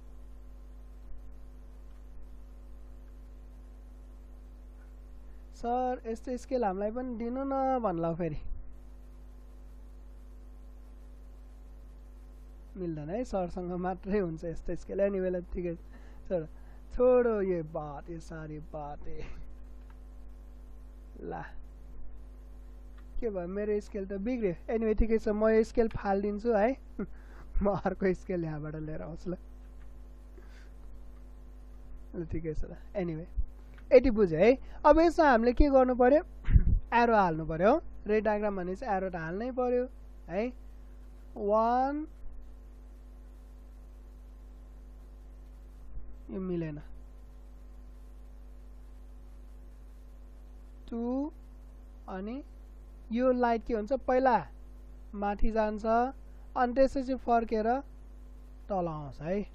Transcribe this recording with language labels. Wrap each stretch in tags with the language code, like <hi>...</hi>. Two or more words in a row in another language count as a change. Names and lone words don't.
<ne>सर यस्तो स्केल हामीलाई पनि दिनु न भन्ला फेरि मिल्दैन है सरसँग मात्रै हुन्छ यस्तो स्केल। एनीवेला ठिकै छ</ne> <hi>छोडो ये बात ये सारी बात है।</hi> <ne>ला के भयो मेरो स्केल त बिग्रियो। एनीवे ठिकै छ म यो स्केल फालिदिन्छु है म अर्को स्केल यहाँबाट लिएर आउँछु ल ठिकै छ ल। एनीवे यति बुझ्यो है। अब यसमा हामीले के गर्नु पर्यो एरो हाल्नु पर्यो।</ne> <en>ray diagram</en> <ne>भनेपछि एरो त हाल्नै पर्यो है। 1 यो मिलेन 2 अनि यो लाइट के हुन्छ पहिला माथि जान्छ अनि त्यसपछि फर्केर तल आउँछ है।</ne>